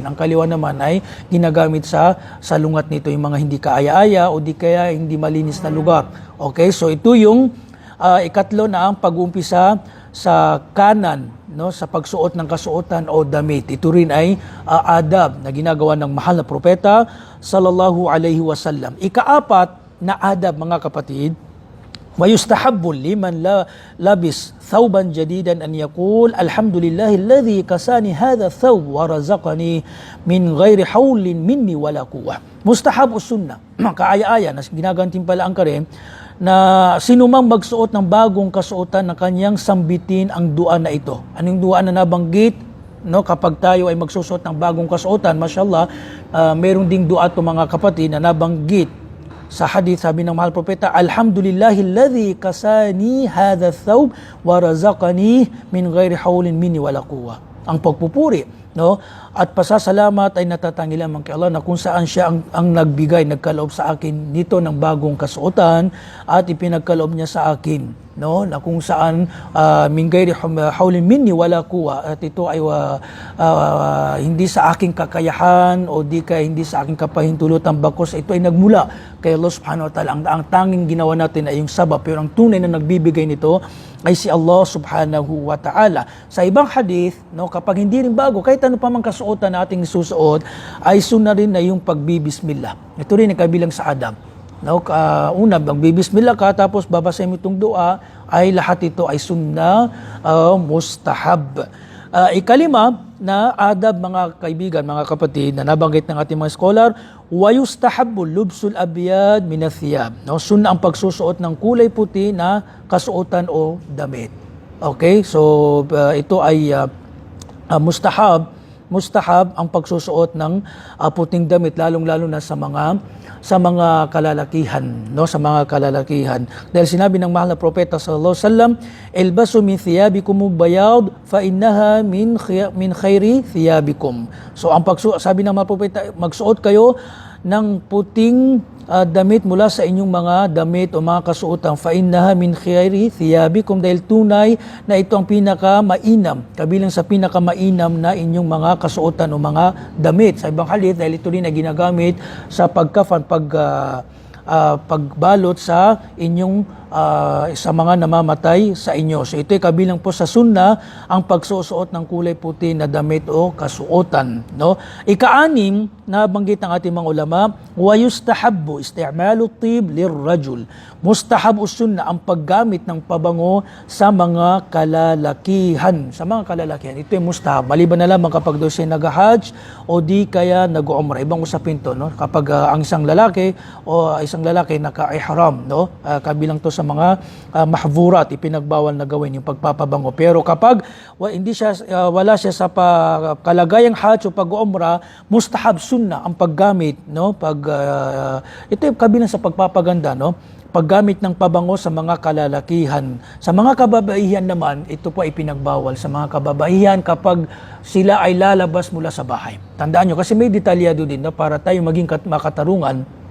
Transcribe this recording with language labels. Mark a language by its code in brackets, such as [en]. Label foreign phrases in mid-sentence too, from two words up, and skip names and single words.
[tl] Ang kaliwa naman ay ginagamit sa lungat nito, yung mga hindi kaaya-aya o di kaya hindi malinis na lugar. Okay, so ito yung ikatlo na ang pag-uumpisa sa kanan, no, sa pagsuot ng kasuotan o damit. Ito rin ay adab na ginagawa ng mahal na propeta [ar] صلى الله عليه وسلم. [tl] Ikaapat na adab, mga kapatid, [ar] ويستحب لمن لبس ثوبا جديدا أن يقول الحمد لله الذي كساني هذا الثوب ورزقني من غير حول مني ولا قوة. [tl] Mustahab o sunnah, kaaya-aya na ginagantimpalaan ka rin na sinumang magsuot ng bagong kasuotan na kanyang sambitin ang dua na ito. Anong dua na nabanggit? No, kapag tayo ay magsusuot ng bagong kasuotan, mashallah, mayroong ding dua to mga kapatid na nabanggit sa hadith, sabi ng mahal propeta, [ar] الحمد لله الذي كساني هذا الثوب ورزقني من غير حول مني ولا قوة. [tl] Ang pagpupuri, no, at pasasalamat ay natatanggi lamang kay Allah na kung saan siya ang nagbigay, nagkaloob sa akin nito ng bagong kasuotan at ipinagkaloob niya sa akin, no, na kung saan [ar] من غير حول مني ولا قوة, [tl] at ito ay hindi sa aking kakayahan o di kaya hindi sa aking kapahintulutan, bakos ito ay nagmula kay Allah [ar] سبحانه وتعالى. [tl] Ang tanging ginawa natin ay yung sabab, pero ang tunay na nagbibigay nito ay si Allah [ar] سبحانه وتعالى. [tl] Sa ibang hadith, no, kapag hindi rin bago, kahit ano pa mang kasuotan na ating isusuot, ay sunna rin na yung pagbibismillah. Ito rin ay kabilang sa adab. No, una, magbibismillah ka, tapos babasahin mo itong dua, ay lahat ito ay sunna, mustahab. Ikalima na adab, mga kaibigan, mga kapatid, na nabanggit ng ating mga scholar, [ar] ويستحب لبس الأبيض من الثياب. [tl] No, sunna ang pagsusuot ng kulay puti na kasuotan o damit. Okay? So ito ay mustahab ang pagsusuot ng puting damit, lalong-lalo na sa mga kalalakihan, no, sa mga kalalakihan. Dahil sinabi ng mahal na propeta [ar] صلى الله عليه وسلم, "البسوا من ثيابكم البياض فإنها من خير ثيابكم." [tl] So sabi ng mahal na propeta, magsuot kayo ng puting damit mula sa inyong mga damit o mga kasuotan, [ar] فإنها من خير ثيابكم, [tl] dahil tunay na ito ang pinakamainam, kabilang sa pinakamainam na inyong mga kasuotan o mga damit. Sa ibang hadith, dahil ito rin ay ginagamit sa pagkafan, pagbalot sa inyong sa mga namamatay sa inyo. So ito ay kabilang po sa sunna ang pagsusuot ng kulay puti na damit o kasuotan, no? Ika-anim na banggit ng ating mga ulama, [ar] ويستحب استعمال الطيب للرجل. [tl] Mustahab o sunna ang paggamit ng pabango sa mga kalalakihan. Sa mga kalalakihan, ito ay mustahab. Maliban na lamang kapag daw siya nag-hajj o di kaya nag-umrah. Ibang usapin to, no? Kapag ang isang lalaki naka-ihram, no? Kabilang to sa mga mahvurat, ipinagbawal na gawin yung pagpapabango. Pero kapag wala siya sa kalagayang hajj o pag-umrah, mustahab sunna ang paggamit, no? Ito yung kabilang sa pagpapaganda, no? Paggamit ng pabango sa mga kalalakihan. Sa mga kababaihan naman, ito po ay pinagbawal sa mga kababaihan kapag sila ay lalabas mula sa bahay. Tandaan nyo, kasi may detalyado din, no? Para tayo maging makatarungan.